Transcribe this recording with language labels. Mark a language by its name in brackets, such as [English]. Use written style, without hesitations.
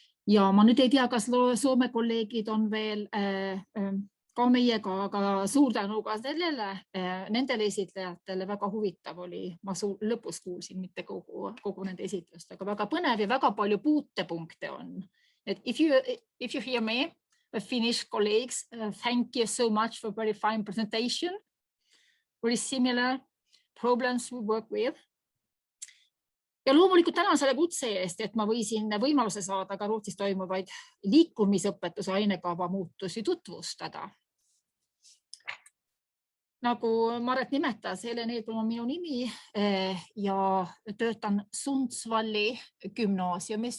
[Estonian] Ja ma nüüd ei tea, kas Soome kolleegid on veel ka meiega, aga suur tänu ka nendele esitlejatele, väga huvitav oli, ma lõpus kuulsin, mitte kogu nende esitlust, aga väga põnev ja väga palju puutepunkte on. [English] Et if you hear me, Finnish colleagues, thank you so much for very fine presentation. Very similar problems we work with. [Estonian] Ja loomulikult tänan selle kutse eest, et ma võisin võimaluse saada ka Rootsis toimuvaid liikumisõpetuse ainekava muutusi tutvustada. Nagu Maret nimetas, Helen Hetblom on minu nimi ja töötan Sundsvalli gümnaasiumis.